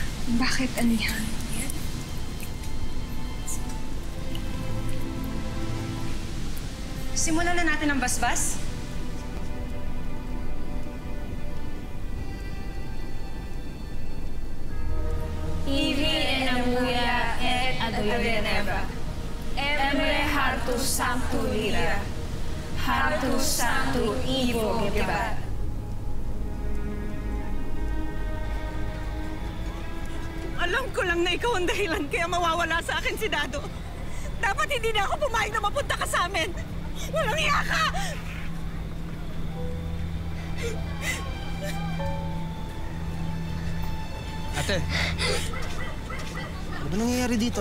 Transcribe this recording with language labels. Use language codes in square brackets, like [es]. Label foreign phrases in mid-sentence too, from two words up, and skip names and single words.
[tl] Bakit, Anihan? Simulan na natin ang basbas. Ivi enamuya et adoyeneva. Emre hartus sanctu Lyra. Hartus sanctu Ivo gebat. Alam ko lang na ikaw ang dahilan kaya mawawala sa akin si Dado. Dapat hindi na ako pumayag na mapunta ka sa amin. Walang iya ka! Ate, ano ba nangyayari dito?